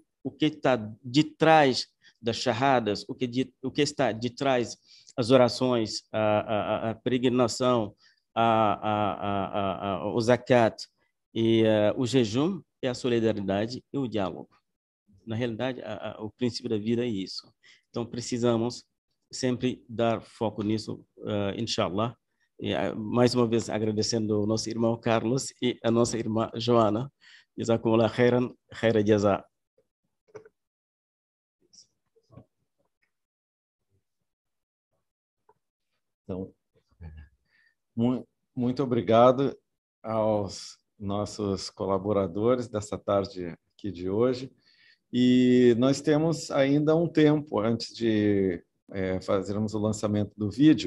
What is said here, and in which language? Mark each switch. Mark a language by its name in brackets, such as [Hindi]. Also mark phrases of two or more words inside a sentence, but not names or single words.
[Portuguese] O que está de trás das shahadas, o que está de trás as orações, a peregrinação, o zakat e o jejum, é a solidariedade e o diálogo. Na realidade, o princípio da vida é isso. Então, precisamos sempre dar foco nisso, inshallah. E, mais uma vez, agradecendo o nosso irmão Carlos e a nossa irmã Joana. [Arabic] جزاكم الله خيرا، خير جزاء. [Portuguese] Então, muito obrigado aos nossos colaboradores dessa tarde aqui de hoje. E nós temos ainda um tempo antes de fazermos o lançamento do vídeo.